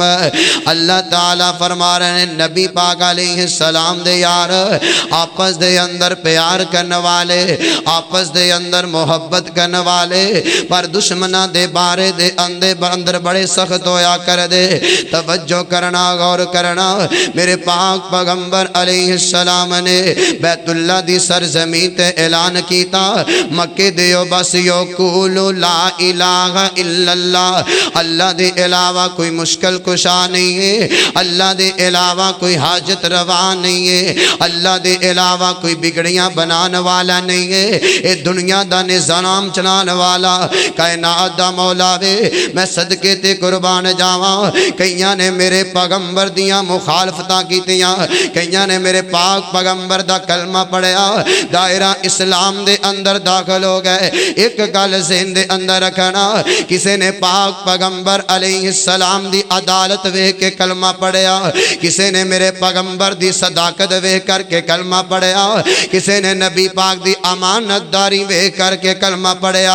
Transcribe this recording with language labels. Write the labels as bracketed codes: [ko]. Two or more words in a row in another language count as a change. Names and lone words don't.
[pa] اللہ تعالیٰ فرما رہے ہیں نبی پاک [ar] علیہ السلام [pa] دے یار آپس دے اندر پیار کرنے والے، آپس دے اندر محبت کرنے والے، پر دشمنہ دے بارے دے اندر بڑے سخت ہویا کر دے۔ توجہ کرنا، غور کرنا، میرے پاک پیغمبر [ar] علیہ السلام [pa] نے بیت اللہ دی سرزمین تے اعلان کیتا، مکے دیو بس یو [ar] قولو لا الہ الا اللہ، [pa] اللہ دے علاوہ کوئی مشکل کشا نہیں ہے، اللہ دے علاوہ کوئی حاجت روا نہیں ہے، اللہ دے علاوہ کوئی بگڑیاں بنانے والا نہیں ہے، اے دنیا دا نظام چلانے والا کائنات دا مولا وے۔ میں صدقے تے قربان جاواں، کئیاں نے میرے پیغمبر دیاں مخالفتاں کیتیاں، کئیاں نے میرے پاک پیغمبر دا کلمہ پڑھیا، دائرہ اسلام دے اندر داخل ہو گئے۔ ایک گل ذہن دے اندر رکھنا، کسی نے پاک پیغمبر [ar] علیہ السلام [pa] دی عدالت ویکھ کے کلمہ پڑھیا، کسی نے میرے پیغمبر دی صداقت ویکھ کر کے کلمہ پڑھیا، کسی نے نبی پاک دی امانت داری ویکھ کر کے کلمہ پڑھیا۔